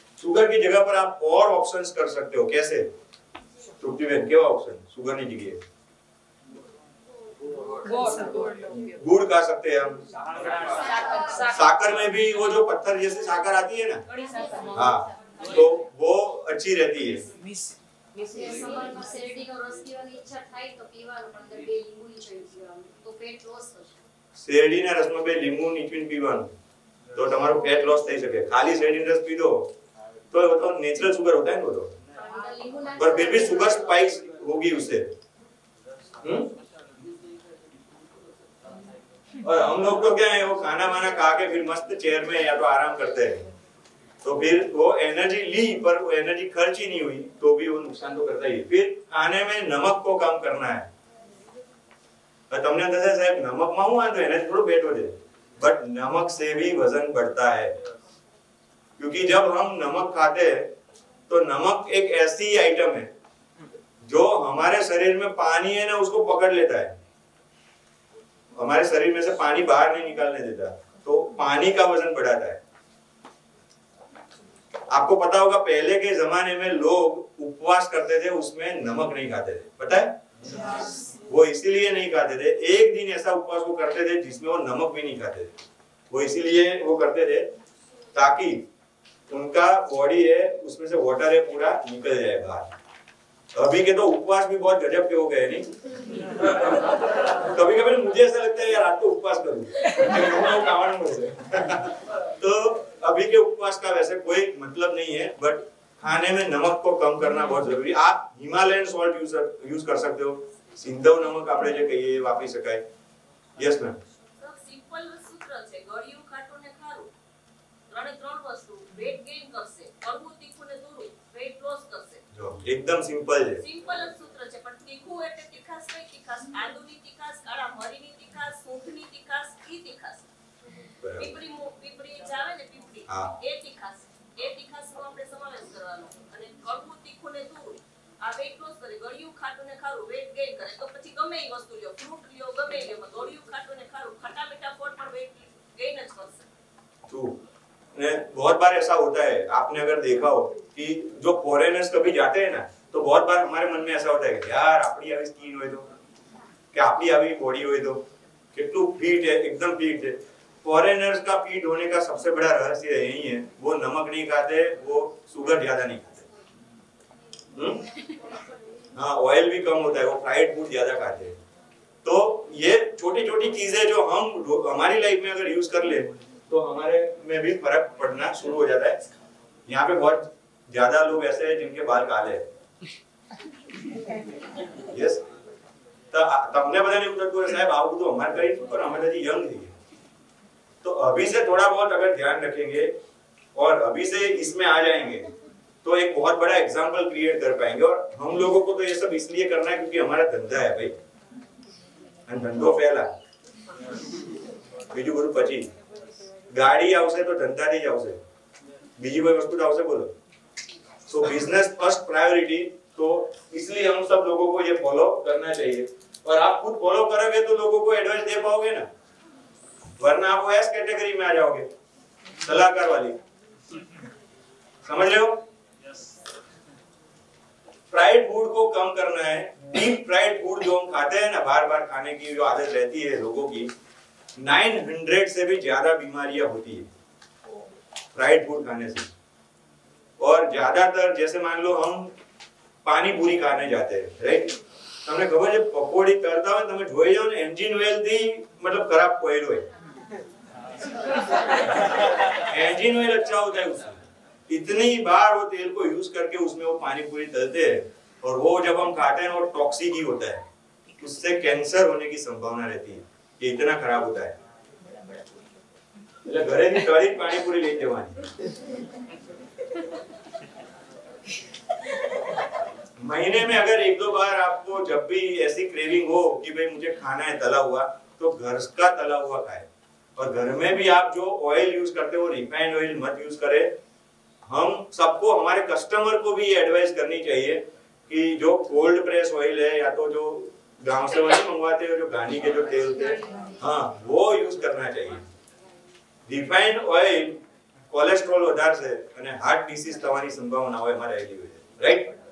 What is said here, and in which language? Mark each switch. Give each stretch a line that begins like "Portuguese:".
Hindi: Sugar की जगह पर आप और ऑप्शंस कर सकते हो। कैसे? क्या ऑप्शन शुगर की जगह गुड़ खा सकते हैं हम। साकर में भी वो जो पत्थर जैसे साकर आती है ना, हाँ, तो वो अच्छी रहती है।
Gujarati: શેરડીનો રસ પીવાની ઈચ્છા થાય તો પીવાનો, પણ અંદર 2 લીંબુ નીચોવી પીવાનું તો પેટ લોસ થશે. શેરડીના રસમાં 2 લીંબુ નીચવીને પીવાનું तो તમારું ફેટ લોસ થઈ શકે। ખાલી શેરડીનો રસ પી દો
Hindi: तो वो तो नेचुरल शुगर होता है ना, वो तो पर फिर भी शुगर स्पाइक्स होगी उससे। और हम लोग तो क्या है, वो खाना वाना खा के फिर मस्त चेयर में या तो आराम करते हैं, तो फिर वो एनर्जी ली पर वो एनर्जी खर्च ही नहीं हुई, तो भी वो नुकसान तो करता ही है। फिर खाने में नमक को कम करना है।
Gujarati: તમને થશે સાહેબ નમકમાં હું વાંધો, એને થોડું પેટ વધે,
Hindi: बट नमक से भी वजन बढ़ता है। क्योंकि जब हम नमक खाते हैं तो नमक एक ऐसी आइटम है जो हमारे शरीर में पानी है ना उसको पकड़ लेता है, हमारे शरीर में से पानी बाहर नहीं निकालने देता, तो पानी का वजन बढ़ाता है। आपको पता होगा पहले के जमाने में लोग उपवास करते थे, उसमें नमक नहीं खाते थे, पता है? वो इसीलिए नहीं खाते थे, एक दिन ऐसा उपवास वो करते थे जिसमें वो नमक भी नहीं खाते थे। वो इसीलिए वो करते थे ताकि उनका बॉडी है उसमें से वाटर है पूरा निकल जाए बाहर। अभी के तो उपवास भी बहुत गजब के हो गए, नहीं? कभी कभी मुझे ऐसा लगता है यार आज तो उपवास करूं तो अभी के उपवास का वैसे कोई मतलब नहीं है, बट खाने में नमक को कम करना बहुत जरूरी। आप हिमालयन सॉल्ट यूज कर सकते हो,
Gujarati: સિંધવ નમક આપણે જે કહીએ એ વાપરી શકાય। Yes ma'am. સિમ્પલ સૂત્ર છે, ગળ્યું ખાટું ને ખારું, ત્રણ વસ્તુ વેટ ગેઇન કરશે, કડવું તીખું ને તુરું વેટ લોસ કરશે। જો એકદમ સિમ્પલ છે, સિમ્પલ જ સૂત્ર છે, પણ તીખું એટલે તીખાસ કઈ તીખાસ? આદુની તીખાસ, કાળા મરીની તીખાસ, સૂંઠની તીખાસ, ઈ તીખાસ। પીપળી જાવે ને પીપળી, એ તીખાસનો આપણે સમાવેશ કરવાનો। અને કડવું તીખું ને તુરું આ વેટ લોસ કરે, ગળ્યું ખાટું ને ખારું વેટ ગેઇન કરે। તો પછી ગમે એ વસ્તુ લ્યો, ફ્રૂટ લ્યો, ગમે લ્યો, ગળ્યું ખાટું ને ખારું ખટા મીઠા ફોડ પણ વેટ ગેઇન જ કરશે।
English: True.
Hindi: ने बहुत बार ऐसा होता है, आपने अगर देखा हो कि जो फॉरेनर्स कभी जाते हैं ना, तो बहुत बार हमारे मन में ऐसा होता है कि यार अपनी
Gujarati: આવી સ્કિન હોય તો,
Hindi: कि अपनी આવી बॉडी હોય तो कितनु फिट है, एकदम फिट है। फॉरेनर्स का फिट होने का सबसे बड़ा रहस्य यही है, वो नमक नहीं खाते, वो शुगर ज्यादा नहीं खाते, हाँ ऑयल भी कम होता है, वो फ्राइड फूड ज्यादा खाते हैं। तो ये छोटी छोटी चीजें जो हम हमारी लाइफ में अगर यूज कर ले तो हमारे में भी फर्क पड़ना शुरू हो जाता है। यहाँ पे बहुत ज्यादा लोग ऐसे हैं जिनके बाल काले हैं। यस, तो
Gujarati: તમને બધાને એવું થતું હોય સાહેબ આવું બધું અમારે કરી પણ અમે હજી યંગ છીએ,
Hindi: तो अभी से थोड़ा बहुत अगर ध्यान रखेंगे और अभी से इसमें आ जाएंगे तो एक बहुत बड़ा एग्जाम्पल क्रिएट कर पाएंगे। और हम लोगों को तो ये सब इसलिए करना है क्योंकि हमारा धंधा है भाई, धंधो पहला,
Gujarati: બીજું બધું પછી। ગાડી આવશે તો ધંધાથી જ આવશે, બીજી કોઈ વસ્તુ આવશે બોલો?
Hindi: सो बिजनेस फर्स्ट प्रायोरिटी, तो इसलिए हम सब लोगों को ये फॉलो करना चाहिए। और आप खुद फॉलो करोगे तो लोगों को एडवाइस दे पाओगे ना, वरना आप एस कैटेगरी में आ जाओगे, सलाहकार वाली, समझ रहे हो? फ्राइड फूड को कम करना है। डीप फ्राइड फूड जो हम खाते हैं ना, बार बार खाने की जो आदत रहती है लोगों की, 900 से भी ज्यादा बीमारियां होती है फ्राइड फूड खाने से। और ज्यादातर जैसे मान लो हम पानी पूरी खाने जाते हैं, राइट?
Gujarati: તમને ખબર છે પકોડી તળતા હોય તમે જોઈ જાવ ને, એન્જિન ઓઇલ થી
Hindi: मतलब खराब ऑयल
Gujarati: હોય,
Hindi: एंजिन ऑयल अच्छा होता है उसमें। इतनी बार वो तेल को यूज करके उसमें वो पानी पूरी तलते हैं, और वो जब हम खाते हैं वो टॉक्सिक ही होता है, उससे कैंसर होने की संभावना रहती है, ये इतना खराब होता है।
Gujarati: એટલે ઘરેથી તળી પાણીપુરી લઈ જવાની।
Hindi: महीने में अगर 1-2 बार आपको जब भी ऐसी क्रेविंग हो कि भाई मुझे खाना है तला हुआ, तो घर का तला हुआ खाए। और घर में भी आप जो ऑयल यूज करते हो रिफाइंड ऑयल मत यूज करें। हम सबको, हमारे कस्टमर को भी ये एडवाइस करनी चाहिए कि जो कोल्ड प्रेस ऑयल है या तो जो गांव से वही मंगवाते हो जो घानी के जो तेल होते हैं, हाँ वो यूज करना चाहिए।
Gujarati: रिफाइंड ऑयल कोलेस्ट्रॉल વધારે છે અને હાર્ટ ડિસીઝ થવાની સંભાવના હોય અમારે આવેલી હોય છે, રાઈટ?